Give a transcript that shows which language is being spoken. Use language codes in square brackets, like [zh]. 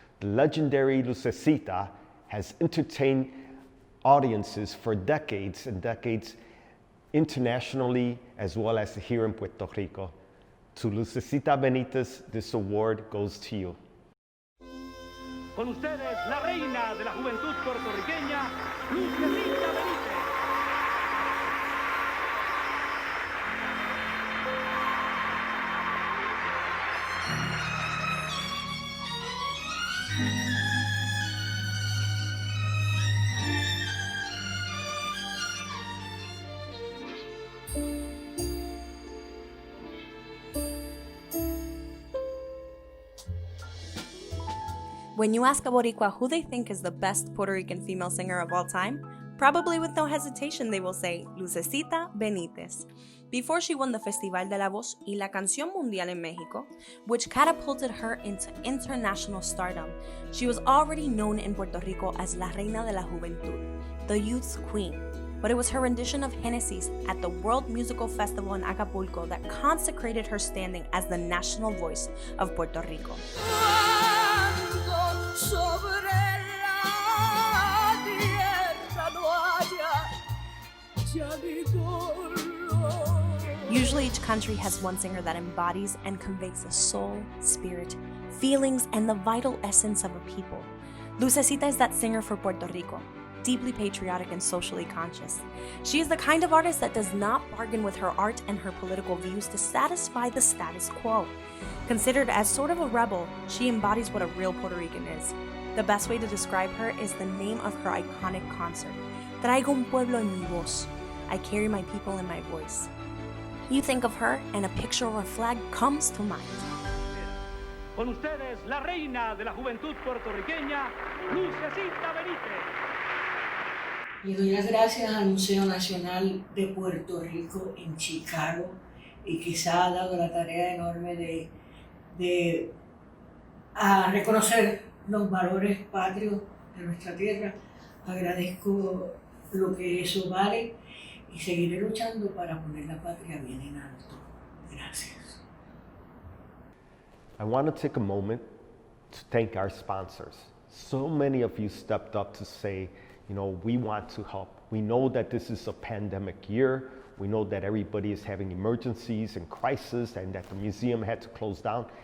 [en] The legendary Lucecita has entertained audiences for decades and decades internationally as well as here in Puerto Rico. To Lucecita Benitez, this award goes to you. [es] Con ustedes, la reina de la juventud puertorriqueña, Lucecita Benítez. [en] When you ask a Boricua who they think is the best Puerto Rican female singer of all time, probably with no hesitation they will say Lucecita Benitez. Before she won the Festival de la Voz y la Canción Mundial in Mexico, which catapulted her into international stardom, she was already known in Puerto Rico as La Reina de la Juventud, the youth's queen. But it was her rendition of Genesis at the World Musical Festival in Acapulco that consecrated her standing as the national voice of Puerto Rico. [es] Sobre la tierra no haya ya ni dolor. [en] Usually each country has one singer that embodies and conveys the soul, spirit, feelings, and the vital essence of a people. Lucecita is that singer for Puerto Rico, deeply patriotic and socially conscious. She is the kind of artist that does not bargain with her art and her political views to satisfy the status quo. Considered as sort of a rebel, she embodies what a real Puerto Rican is. The best way to describe her is the name of her iconic concert, Traigo un pueblo en mi voz. I carry my people in my voice. You think of her and a picture of her flag comes to mind. [es] Con ustedes, la reina de la juventud puertorriqueña, Lucecita Benítez. Le doy las gracias al Museo Nacional de Puerto Rico en Chicago y que se ha dado la tarea enorme de reconocer los valores patrios de nuestra tierra. Agradezco lo que eso vale y seguiré luchando para poner la patria bien en alto. Gracias. [en] I want to take a moment to thank our sponsors. So many of you stepped up to say, you know, we want to help. We know that this is a pandemic year. We know that everybody is having emergencies and crises and that the museum had to close down.